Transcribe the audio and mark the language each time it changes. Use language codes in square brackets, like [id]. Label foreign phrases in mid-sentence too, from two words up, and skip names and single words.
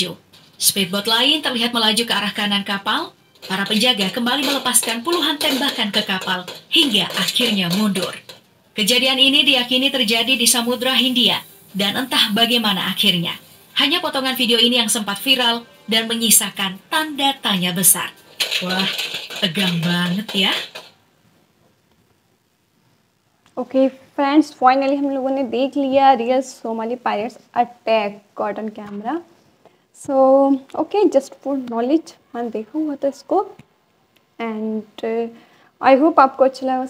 [id] Speedboat lain terlihat melaju ke arah kanan kapal, Para penjaga kembali melepaskan puluhan tembakan ke kapal hingga akhirnya mundur. Kejadian ini diyakini terjadi di Samudra Hindia dan entah bagaimana akhirnya. Hanya potongan video ini yang sempat viral dan menyisakan tanda tanya besar. Wah, tegang banget ya. [en] OK friends, finally [hi] हम लोगों ने देख लिया [en] real Somali pirates attack caught on camera. so OK, just for knowledge [hi] मैंने देखा हुआ था इसको. [en] and I hope [hi] आपको अच्छा लगा.